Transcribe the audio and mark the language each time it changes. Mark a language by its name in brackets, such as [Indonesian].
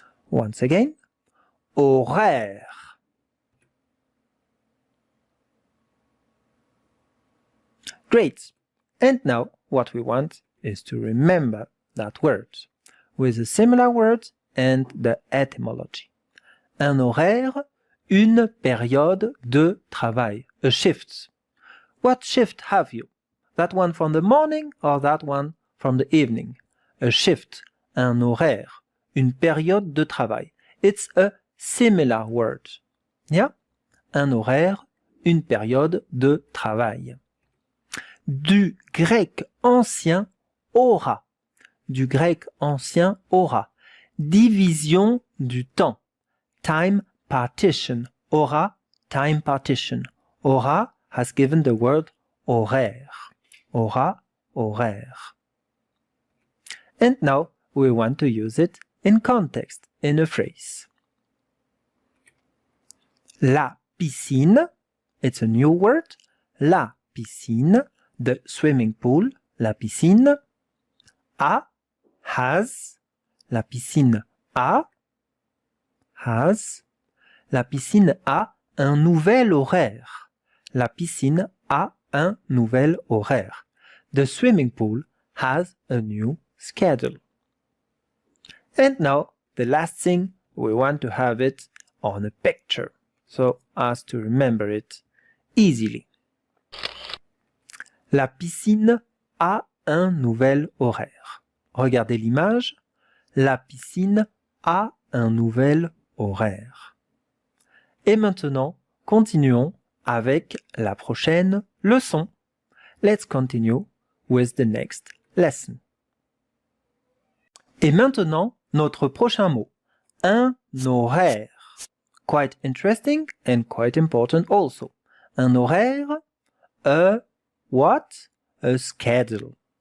[English] Once again. Horaire. Great. And now what we want is to remember that word with a similar word and the etymology. [French] Un horaire, une période de travail, a shift. [English] What shift have you? That one from the morning or that one from the evening? A shift, [French] un horaire, une période de travail. [English] It's a similar word. Yeah? [French] Un horaire, une période de travail. Du grec ancien hora. Du grec ancien hora. Division du temps. Time partition. [English] Hora, time partition. Hora has given the word horaire. Hora, horaire. And now we want to use it in context, in a phrase. La piscine, it's a new word. La piscine, the swimming pool, la piscine. A, has, la piscine a, has. [French] La piscine a un nouvel horaire. La piscine a un nouvel horaire. [English] The swimming pool has a new schedule. And now, the last thing, we want to have it on a picture, so as to remember it easily. [French] La piscine a un nouvel horaire. Regardez l'image. La piscine a un nouvel horaire. Et maintenant, continuons avec la prochaine leçon. [English] Let's continue with the next lesson. [French] Et maintenant, notre prochain mot. Un horaire. [English] Quite interesting and quite important also. Un horaire, a what? A schedule.